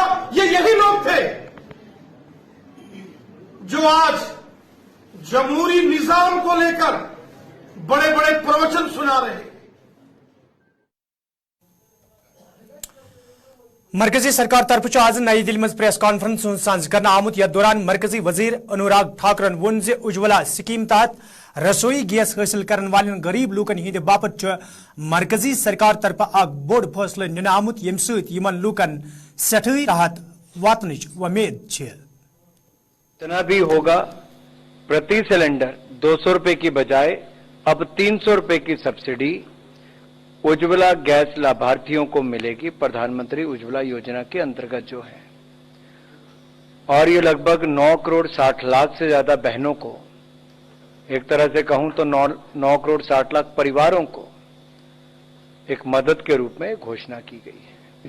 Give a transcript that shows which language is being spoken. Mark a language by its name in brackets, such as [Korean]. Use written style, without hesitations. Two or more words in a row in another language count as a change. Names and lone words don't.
[Hindi] ये यही लोग थे जो आज जमहूरी निजाम को लेकर बड़े बड़े प्रवचन सुना रहे हैं। [Kashmiri] मरकजी सरकार तरफ आज नई दिल्ली में [English] press conference [Kashmiri] सांझ करना आमुत यथ दौरान मरकजी वजीर अनुराग ठाकरन वोन जे उज्ज्वला स्कीम तहत रसोई गैस [Hindi] हासिल करने वाले [Kashmiri] गरीब लूकन हिंद बापत मरकजी सरकार तरफ अख बोड़ फैसला निन आमुत यम सतन लूकन सठई राहत वातन उम्मीद। [Hindi] जितना भी होगा प्रति सिलेंडर 200 रुपए की बजाय अब 300 रुपए की सब्सिडी उज्ज्वला गैस लाभार्थियों को मिलेगी, प्रधानमंत्री उज्ज्वला योजना के अंतर्गत जो है। और ये लगभग 9 करोड़ 60 लाख से ज्यादा बहनों को, एक तरह से कहूं तो 9 करोड़ 60 लाख परिवारों को एक मदद के रूप में घोषणा की गई है।